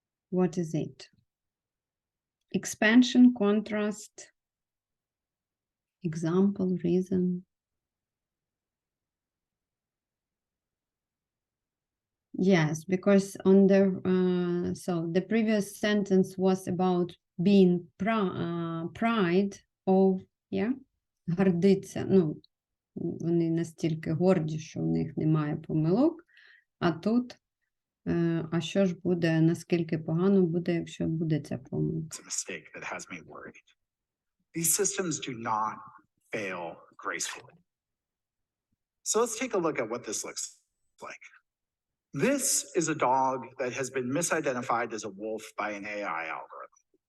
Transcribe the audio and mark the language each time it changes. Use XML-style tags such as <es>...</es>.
<en>What is it? Expansion, contrast, example, reason. Yes, because on the so the previous sentence was about being pride of, yeah, гордиться.</en> <uk>Ну, вони настільки горді, що в них немає помилок, а тут, а що ж буде, наскільки погано буде, якщо буде ця помилка?</uk> <en>It's a mistake that has me worried. These systems do not fail gracefully. So let's take a look at what this looks like. This is a dog that has been misidentified as a wolf by an AI algorithm.</en>